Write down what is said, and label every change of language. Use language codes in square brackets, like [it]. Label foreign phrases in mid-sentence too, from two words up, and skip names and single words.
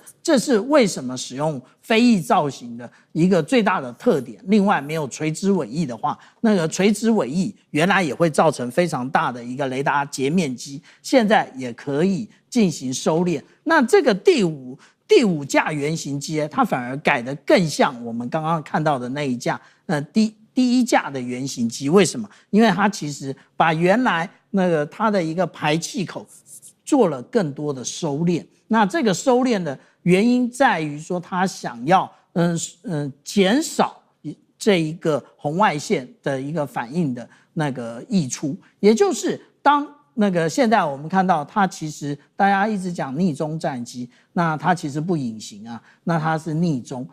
[zh] 這是為什麼使用飛翼造型的一個最大的特點。另外，沒有垂直尾翼的話，那個垂直尾翼原來也會造成非常大的一個雷達截面積，現在也可以進行收斂。那這個第五架原型機，它反而改得更像我們剛剛看到的那一架，第一架的原型機。为什麼？因為它其實把原來它的一個排氣口做了更多的收斂。那這個收斂的原因在於說，它想要減少這一個紅外線的一個反應的那個溢出，也就是當現在我們看到它其實大家一直講逆中戰機，那它其實不隱形啊，那它是逆中。